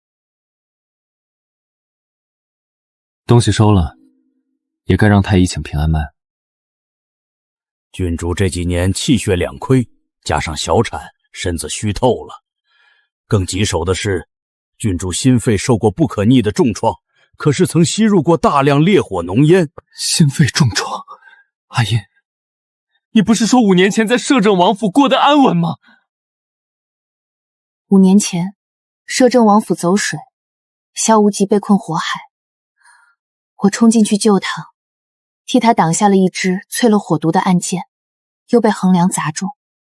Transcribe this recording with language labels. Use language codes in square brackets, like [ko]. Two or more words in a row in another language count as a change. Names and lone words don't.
[zh] 东西收了，也该让太医请平安脉。郡主这几年气血两亏，加上小產，身子虛透了。更棘手的是，郡主心肺受過不可逆的重創，可是曾吸入過大量烈火濃煙。心肺重創，阿音，你不是說5年前在攝政王府過得安穩嗎？5年前，攝政王府走水，蕭無極被困火海，我衝進去救他，替他擋下了一支淬了火毒的暗箭，又被橫梁砸中。